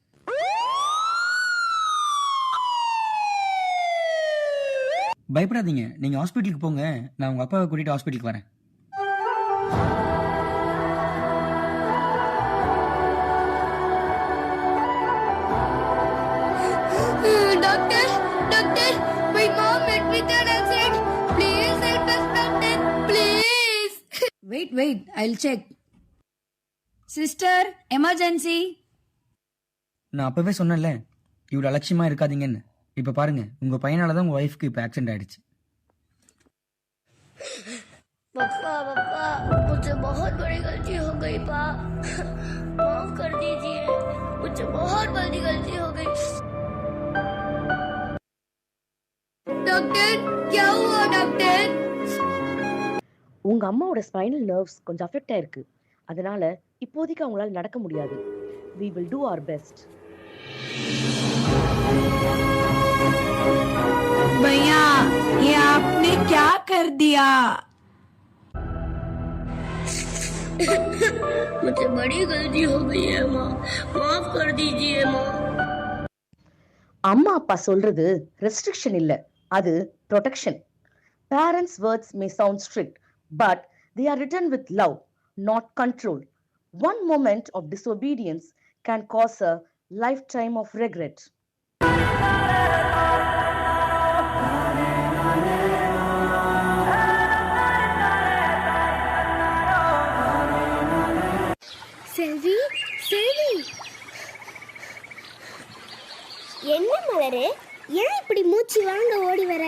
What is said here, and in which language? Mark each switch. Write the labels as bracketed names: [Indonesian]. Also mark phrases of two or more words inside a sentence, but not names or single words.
[Tamil] பயப்படாதீங்க, நீங்க ஹாஸ்பிட்டலுக்கு போங்க. நான் உங்க அப்பாவை கூட்டிட்டு ஹாஸ்பிட்டலுக்கு வரேன். [English] doctor doctor my mom met with an accident. Please help us doctor. Please. Wait, I'll check. Sister, emergency. [Tamil] நான் அப்பவே சொன்னேன்ல, இவ்வளவு அலட்சியமா இருக்காதீங்கன்னு. இப்ப பாருங்க, உங்க பையனாலதான் உங்க ஒய்ஃப்க்கு இப்ப ஆக்சிடென்ட் ஆயிடுச்சு. [Hindi] पापा पापा, मुझसे बहुत बड़ी गलती हो गई पा, माफ कर दीजिए, मुझसे बहुत बड़ी गलती हो गई। டாக்டர் क्या हुआ டாக்டர்? [Tamil] உங்க அம்மாவோட [English] spinal nerves [Tamil] கொஞ்சம் அஃபெக்ட் ஆயிருக்கு. அதனால இப்போதைக்கு அவங்களால நடக்க முடியாது. [English] We will do our best. [Hindi] भैया, ये आपने क्या कर दिया? मुझसे बड़ी गलती हो गई है माँ, माफ कर दीजिए माँ। [Tamil] அம்மா அப்பா சொல்றது ரெஸ்ட்ரிக்ஷன் இல்ல, அது ப்ரொடெக்ஷன். [English] Parents' words may sound strict, but they are written with love, not control. One moment of disobedience can cause a lifetime of regret. [Tamil] செல்வி செல்வி, என்ன மலரே, ஏன் இப்படி மூச்சு வாங்க ஓடி வர?